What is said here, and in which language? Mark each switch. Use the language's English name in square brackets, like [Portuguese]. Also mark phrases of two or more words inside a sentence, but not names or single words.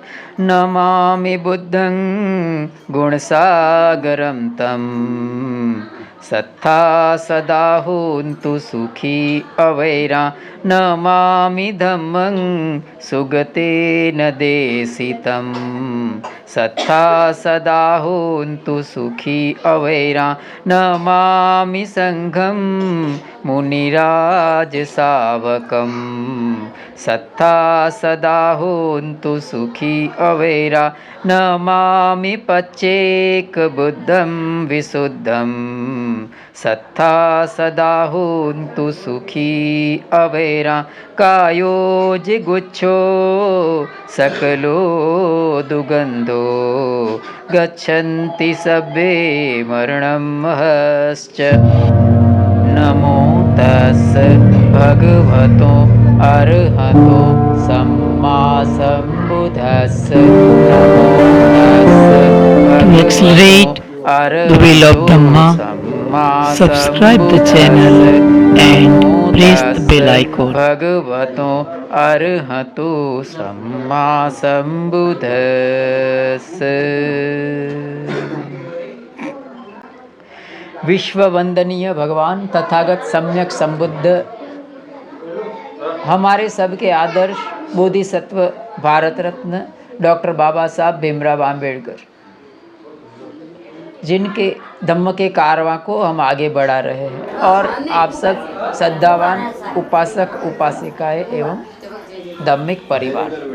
[Pali] नमामि बुद्धं गुणसागरं तं सत्ता सदा होन्तु सुखी अवैरा। नमामि धम्मं सुगतेन देशितं सत्ता सदा होन्तु सुखी अवैरा। नमामि संघं मुनिराज सावकं सत्ता सदा होन्तु सुखी अवैरा। नमामि पच्चेक बुद्धं विशुद्धं सत्ता सदा होन्तु सुखी अवैरा। कायो जिगुच्छो सकलो दुगन्धो गच्छन्ति सब्बे मरणं महश्च। नमो तस् भगवतो अरहतो सम्मा सम्बुद्धस्स। नमो [English] To accelerate the wheel of Dhamma, subscribe the channel and press the bell icon. [Pali] भगवतो अरहतो सम्मा सम्बुद्धस्स। [Hindi] विश्व वंदनीय भगवान तथागत सम्यक संबुद्ध, हमारे सबके आदर्श बोधिसत्व भारत रत्न डॉक्टर बाबा साहब भीमराव आम्बेडकर, जिनके धम्म के कारवां को हम आगे बढ़ा रहे हैं, और आप सब श्रद्धावान उपासक उपासिकाएं एवं धार्मिक परिवार,